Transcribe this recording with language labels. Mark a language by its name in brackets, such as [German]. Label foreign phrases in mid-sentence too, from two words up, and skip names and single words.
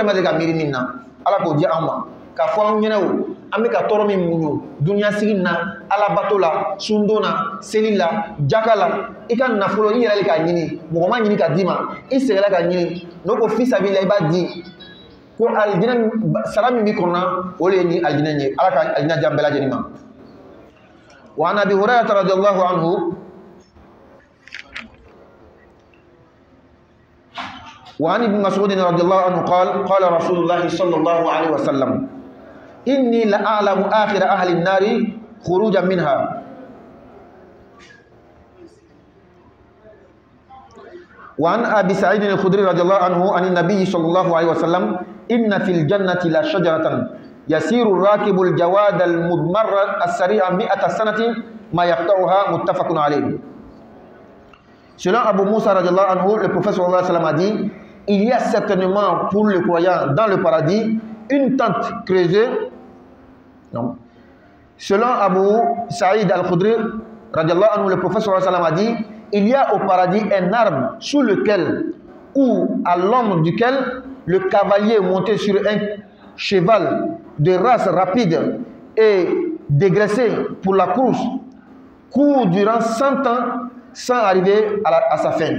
[Bambara] ma deli ka miiri min na ala k'o di an ma k'a fɔ an ɲɛna o an bɛ ka tɔɔrɔ min muɲu dunuya sigi na ala bato la sundon na seli la jaka la i ka nafolo i yɛrɛ le k'a ɲini mɔgɔ ma ɲini ka d'i ma i sɛgɛla ka ɲini n'o ko [Arabic] في سبيل [Bambara] i b'a di ko aljinɛ sara min b'i kɔnɔ o de ye ni aljinɛ ye ala ka aljinɛ di an bɛɛ lajɛlen ma wa [Arabic] عن أبي هريرة رضي الله عنه وعن ابن مسعود رضي الله عنه قال رسول الله صلى الله عليه وسلم إني لأعلم آخر أهل النار خروجا منها وعن أبي سعيد الخدري رضي الله عنه عن النبي صلى الله عليه وسلم إن في الجنة لشجرة يسير الراكب الجواد المدمر السريع 100 سنة ما يقطعها متفق عليه. [French] Selon Abu Moussa [Arabic] رضي الله عنه, [French] le prophète [Arabic] صلى الله عليه وسلم [French] a dit, il y a certainement pour le croyant dans le paradis une tente creusée. Non. Selon Abu Saïd al-Khudri [Arabic] رضي الله عنه, [French] le prophète [Arabic] صلى الله عليه وسلم [French] a dit, il y a au paradis un arbre sous lequel ou à l'ombre duquel le cavalier monté sur un cheval de race rapide et dégraissé pour la course court durant 100 ans sans arriver à sa fin.